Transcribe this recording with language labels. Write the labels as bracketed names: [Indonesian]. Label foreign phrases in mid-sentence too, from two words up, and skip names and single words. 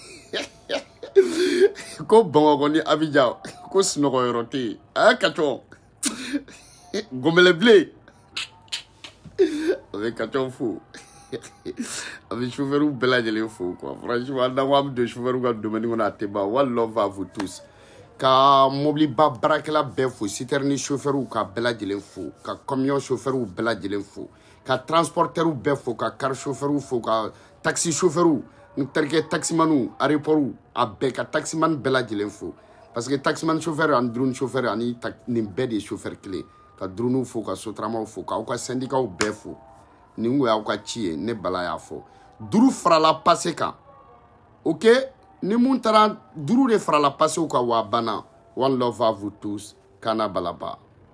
[Bambara] ko Bamakɔ ni Abidjan ko sunɔgɔ yɔrɔ tɛ yen a kacɔn gɔnbɛlɛbilen a bɛ kacɔn fo a bɛ chauffeur bɛɛ lajɛlen fo [French] quoi franchement [Bambara] n'an ko an bɛ don chauffeur ka domaine kɔnɔ a tɛ ban [English] one love [French] à vous tous [Bambara] ka mobiliba baarakɛla bɛɛ fo [French] citerne chauffeur [Bambara] ka bɛɛ lajɛlen fo ka [French] camion chauffeur [Bambara] bɛɛ lajɛlen fo ka transporteur bɛɛ fo ka [French] car chauffeur [Bambara] fo ka [French] taxi chauffeur [Bambara] n terikɛ taximanu aéroport a bɛɛ ka taximan bɛɛ lajɛlen fo [French] parce que taximan chauffeur [Bambara] ani [French] drone chauffeur [Bambara] ani nin bɛɛ de ye chauffeur kelen ka dronew fo ka sotramaw fo k'aw ka syndicaw bɛɛ fo nin ko y'aw ka ci ye ne Bala y'a fɔ duru farala passe kan ok ni mun taara duru de farala passew kan wa banna [English] one love [French] à vous tous [Bambara] Kana Balaba.